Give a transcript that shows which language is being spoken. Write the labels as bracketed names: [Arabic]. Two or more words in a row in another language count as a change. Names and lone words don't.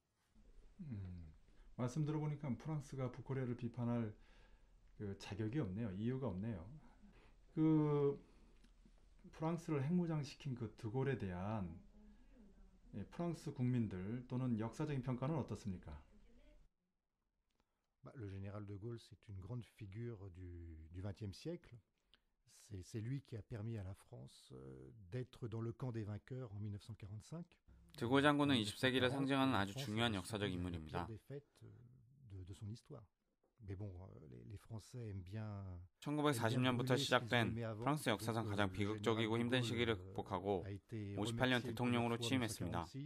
[Korean] 말씀 들어보니까 프랑스가 북코리아를 비판할 그 자격이 없네요. 이유가 없네요. 그 프랑스를 핵무장시킨 그 드골에 대한 프랑스 국민들 또는 역사적인 평가는 어떻습니까? [French] Le général de Gaulle, c'est une grande figure du XXe siècle. C'est lui qui a permis à la France d'être dans le camp des vainqueurs en 1945. [Korean] 드골 장군은 20세기를 상징하는 아주 중요한 역사적 인물입니다. 1940년부터 시작된 프랑스 역사상 가장 비극적이고 힘든 시기를 극복하고 58년 대통령으로 취임했습니다.